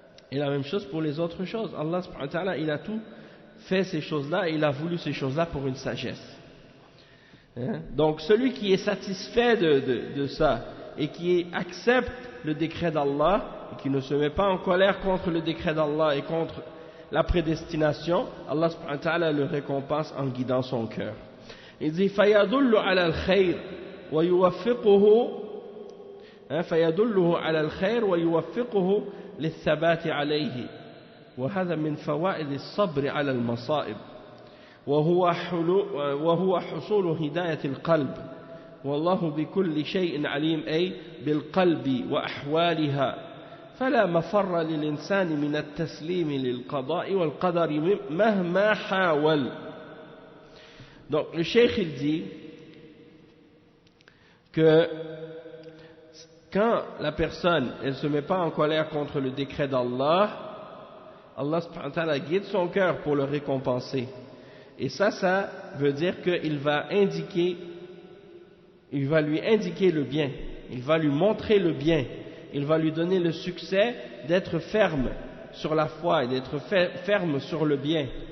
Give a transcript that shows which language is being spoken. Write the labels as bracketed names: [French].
[French] Et la même chose pour les autres choses. Allah subhanahu wa ta'ala il a tout fait ces choses-là et il a voulu ces choses-là pour une sagesse. Donc celui qui est satisfait de ça et qui accepte le décret d'Allah et qui ne se met pas en colère contre le décret d'Allah et contre la prédestination, Allah subhanahu wa ta'ala le récompense en guidant son cœur. Il dit [Arabic] فَيَدُلُّ عَلَى الْخَيْرِ وَيُوَفِّقُهُ لِلثَّبَاتِ عَلَيْهِ وهذا من فوائد الصبر على المصائب وهو حصول هداية القلب والله بكل شيء عليم أي بالقلب وأحوالها فلا مفر للإنسان من التسليم للقضاء والقدر مهما حاول. [French] Donc le cheikh il dit que quand la personne elle se met pas en colère contre le décret d'Allah, Allah subhanahu wa ta'ala guide son cœur pour le récompenser. Et ça veut dire qu'il va lui indiquer le bien, il va lui montrer le bien, il va lui donner le succès d'être ferme sur la foi et d'être ferme sur le bien.